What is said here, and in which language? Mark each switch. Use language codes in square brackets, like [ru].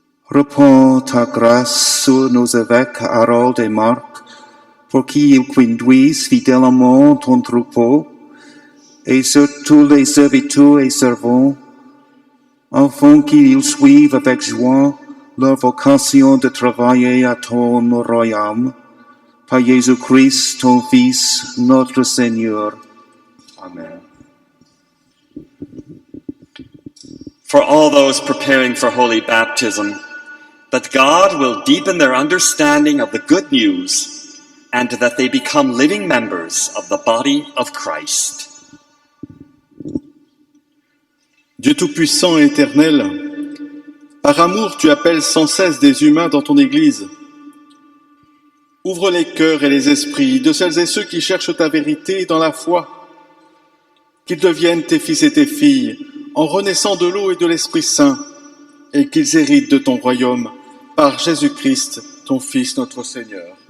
[fr] Répands ta grâce sur nos évêques Harold et Marc, pour qu'ils conduisent fidèlement ton troupeau, et sur tous les serviteurs et servants, afin qu'ils suivent avec joie leur vocation de travailler à ton royaume, par Jésus-Christ, ton Fils, notre Seigneur. Amen. [en] For all those preparing for holy baptism, that God will deepen their understanding of the good news and that they become living members of the body of Christ. [fr] Dieu Tout-Puissant et Éternel, par amour tu appelles sans cesse des humains dans ton Église. Ouvre les cœurs et les esprits de celles et ceux qui cherchent ta vérité dans la foi, qu'ils deviennent tes fils et tes filles en renaissant de l'eau et de l'Esprit Saint, et qu'ils héritent de ton royaume par Jésus-Christ, ton Fils, notre Seigneur.